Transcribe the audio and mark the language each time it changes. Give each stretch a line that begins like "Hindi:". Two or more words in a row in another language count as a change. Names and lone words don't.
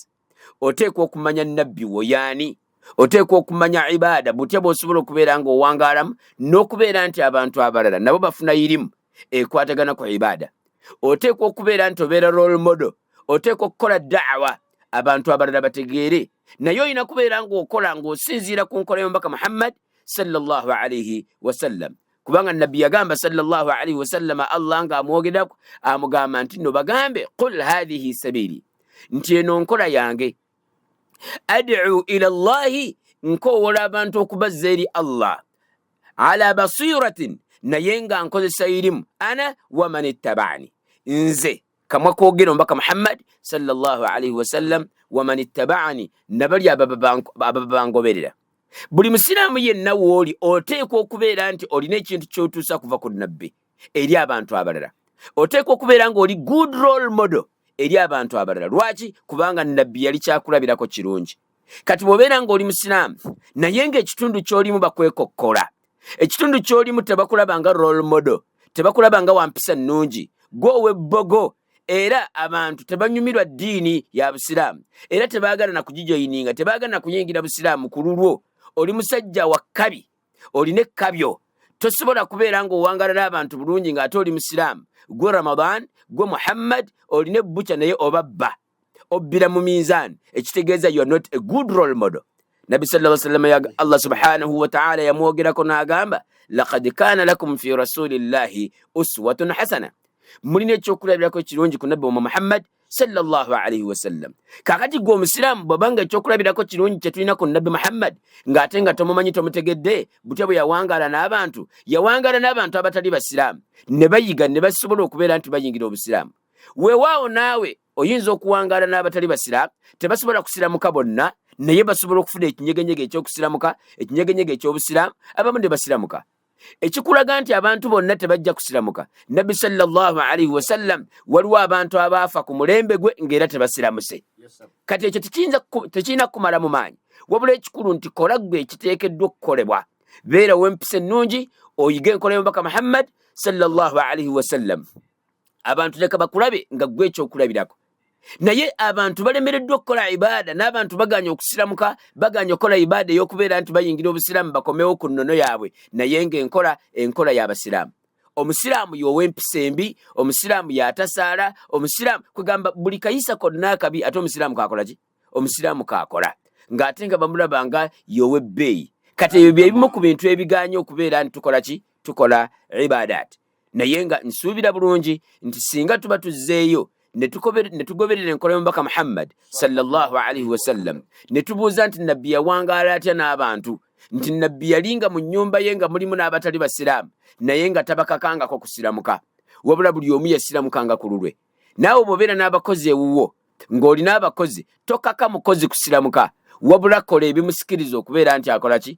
Ganda: Oteekwa okumanya nabbi wo y'ani, oteekwa okumanya ibaada, butya bw'osobola okubeera ng'owangaalamu, n'okubeera nti abantu abalala nabo bafuna irimu ekwatagana ku ibaada. Oteekwa okubeera nti obeera
English: role model,
Ganda: oteekwa okukola da'wa abantu abalala bategeere, naye olina kubeera ng'okola ng'osinziira ku nkola y'omubaka Muhammad
Arabic: صلى الله عليه وسلم,
Ganda: kubanga nabbi yagamba
Arabic: صلى الله عليه وسلم,
Ganda: Allah nga amwogerako amugamba nti no bagambe
Arabic: قل هذه سبيلي,
Ganda: nti eno nkola yange,
Arabic: أدعو إلى الله,
Ganda: nkoowola abantu okubazza eri Allah,
Arabic: على بصيرة,
Ganda: naye nga nkozesa irimu,
Arabic: أنا ومن اتبعني,
Ganda: nze kamwa koogera omubaka Muhammad
Arabic: صلى الله عليه وسلم, ومن اتبعني,
Ganda: nabali ababangoberera. Buli musiraamu yenna w'oli oteekwa okubeera nti olina ekintu ky'otuusa kuva ku nabbi eri abantu abalala. oteekwa okubeera ng'oli
English: good role model
Ganda: eri abantu abalala. Lwaki? Kubanga nabbi yali kyakulabirako kirungi. Kati bw'obeera ng'oli musiraamu naye ng'ekitundu ky'olimu bakwekokkola, ekitundu ky'olimu tebakulaba nga
English: role model,
Ganda: tebakulaba nga wampisa nnungi, gwe ow'ebbogo, era abantu tebanyumirwa ddiini ya busiraamu, era tebaagala na kugijoyininga, tebaagala na kuyingira busiraamu ku lulwo, oli musajja wa kkabi, olina ekkabyo, tosobola kubeera ng'owangala n'abantu bulungi ng'ate oli musiraamu. Gwe Ramadan, gwe Muhammad, olina ebbuca naye obabba, obbira mu minzaani, ekitegeeza
English: you are not a good role model.
Ganda: Nabi
Arabic: صلى الله عليه وسلم
Ganda: Allah
Arabic: سبحانه وتعالى
Ganda: yamwogerako n'agamba
Arabic: لقد كان لكم في رسول الله أسوة حسنة,
Ganda: mulina ekyokulabirako kirungi ku nabbi wa Muhammad
Arabic: صلى الله عليه وسلم.
Ganda: Kakati gwe omusiraamu bw'obanga ekyokulabirako kirungi kye tulina ku nabbi Muhammad ng'ate nga tomumanyi tomutegedde, butya bwe yawangaala n'abantu abatali basiraamu ne bayiga ne basobola okubeera nti bayingira obusiraamu. Weewaawo naawe oyinza okuwangaala n'abatali basiraamu, tebasobola kusiramuka bonna, naye basobola okufuna ekinyegenyege ekyokusiramuka, ekinyegenyege eky'obusiraamu, abamu ne basiramuka. Ekikulaga nti abantu bonna tebajja kusiramuka. Nabbi
Arabic: صلى الله عليه وسلم
Ganda: waliwo abantu abaafa ku mulembe gwe ng'era tebasiramuse. Kati ekyo tekirina kumala mu maanyi, wabula ekikulu nti kola gwe ekiteekeddwa okukolebwa. Beera w'empisa ennungi, oyige enkola y'omubaka Muhammad
Arabic: صلى الله عليه وسلم.
Ganda: Abantu leka bakulabe nga gwe ekyokulabirako. Naye abantu balemereddwa okukola ibaada, n'abantu baganya okusiramuka, baganya okukola ibaada ey'okubeera nti bayingira obusiraamu bakomewo ku nnono yaabwe, naye ng'enkola y'abasiraamu. Omusiraamu y'ow'empisa embi, omusiraamu y'atasaala, omusiraamu kugamba buli kayisa konna akabi, ate omusiraamu kakola ki? Omusiraamu kakola ng'ate nga bamulaba nga y'ow'ebbeeyi. Kati ebyo byebimu ku bintu ebiganya okubeera nti tukola ki? Tukola ibaadaati. Naye nga nsuubira bulungi nti singa tuba tuzzeeyo ne tugoberera enkola y'omubaka Muhammad
Arabic: صلى الله عليه وسلم,
Ganda: ne tubuuza nti nabbi yawangaala atya n'abantu, nti nabbi yalinga mu nnyumba ye nga mulimu n'abatali basiraamu, naye nga tabakakangako kusiramuka, wabula buli omu yasiramukanga ku lulwe. Naawe bw'obeera n'abakozi ewuwo ng'olina abakozi, tokaka mukozi kusiramuka, wabula kola ebimusikiriza okubeera nti akola ki?